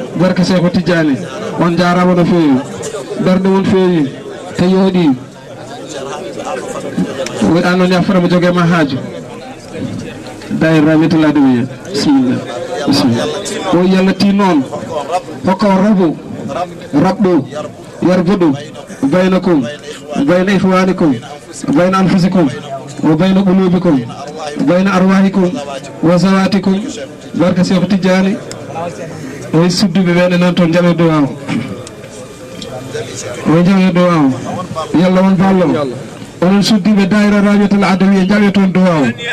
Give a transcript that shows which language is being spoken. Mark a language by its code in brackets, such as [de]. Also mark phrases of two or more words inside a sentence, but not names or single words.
[ff] Barke Seeko Tijjani. On jarama no feewi. Darde mon feewi. Te yooɗi. Wi, an noon, ya fota mo jogue ma haaju. Dayre Rahmatullahi ɗum wiya. [ar] Bisimilla. Bisimilla. [ff] O yalti noon. Hokka o rabu. Rabɗo. Yarbuɗo. [ar] بينكم بين إخوانكم بين أنفسكم وبين قلوبكم بين أرواحكم وذواتكم. [ff] Barka Cheikh Tidiane. O sudduɓe ɓe noon toon, jaɓe duwaw. O jaɓe duwaw. Yalla won ballo. Onon suddiɓe daayira Rabiatul Adawiya, jaɓe toon duwaw.